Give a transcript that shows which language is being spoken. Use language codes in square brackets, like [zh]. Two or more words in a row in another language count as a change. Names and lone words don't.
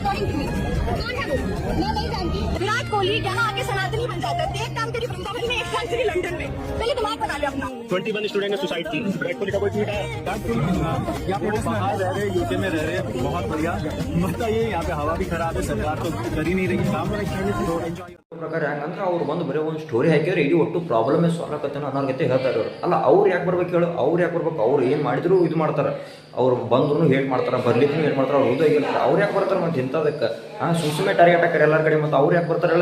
[hi] मैं नहीं जानती। विराट कोहली यहाँ आके सनातनी बन जाता है। एक काम तेरी वृंदावन में, एक काम तेरी लंदन में। पहले दिमाग बना ले अपना। 21 स्टूडेंट ने सुसाइड की। विराट कोहली का कोई ट्वीट है? बाहर रह रहे, यूके में रह रहे, बहुत बढ़िया। बताइए यहाँ पे हवा भी खराब है, सरकार तो कर ही नहीं रही काम। [kn] ಪ್ರಕಾರ ಹೆಂಗಂದ್ರೆ ಅವ್ರು ಬಂದು ಬರೀ ಒಂದು ಸ್ಟೋರಿ ಹಾಕಿದ್ರೆ ಇಡೀ ಒಟ್ಟು [en] problem solve [kn] ಆಕತ್ತೇನೋ ಅನ್ನೋರ್ಗತೆ ಹೇಳ್ತಾರೆ ಅವರು. ಅಲ್ಲ ಅವ್ರು ಯಾಕೆ ಬರ್ಬೇಕು ಹೇಳು? ಅವ್ರು ಯಾಕೆ ಬರ್ಬೇಕು? ಅವ್ರು ಏನು ಮಾಡಿದ್ರು ಇದು ಮಾಡ್ತಾರೆ. ಅವ್ರು ಬಂದ್ರು ಹೇಟ್ ಮಾಡ್ತಾರೆ, ಬರ್ಲಿಕ್ಕೂ ಹೇಟ್ ಮಾಡ್ತಾರೆ. ಅವ್ರು ಓದೋಗಿರ್ತಾರೆ, ಅವ್ರು ಯಾಕೆ ಬರ್ತಾರೆ? ಮತ್ತು ಇಂಥದಕ್ಕೆ ಸುಮ್ಮನೆ ಟಾರ್ಗೆಟ್ ಹಾಕಿ ಎಲ್ಲರ ಕಡೆ. ಮತ್ತು ಅವ್ರು ಯಾಕೆ ಬರ್ತಾರಲ್ಲ?